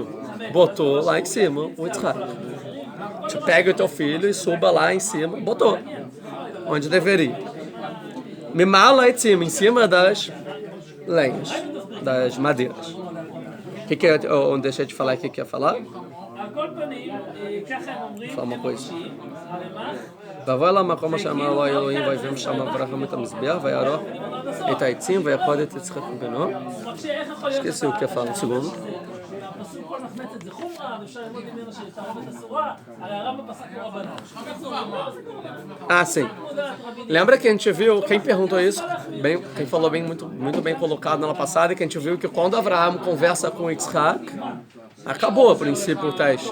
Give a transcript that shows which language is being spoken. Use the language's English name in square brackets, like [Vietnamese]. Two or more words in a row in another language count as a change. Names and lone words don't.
[Portuguese] Botou lá em cima o Yitzhak. Tipo, pega o teu filho e suba lá em cima. Botou. Onde deveria. Mimala em cima das lenhas, das madeiras. O que é? Eu deixei de falar o que ia falar? Fala uma coisa. [Hebrew] ויבוא אל המקום אשר אמר לו האלוהים ויבם שם אברהם את המזבח ויערוך את העצים ויעקוד את יצחק בנו. [Portuguese] esqueci o que ia falar, um segundo. Sim. Lembra que a gente viu, quem perguntou isso, quem falou muito bem colocado na aula passada, que a gente viu que quando Abraham conversa com Yitzhak, acabou a princípio o teste.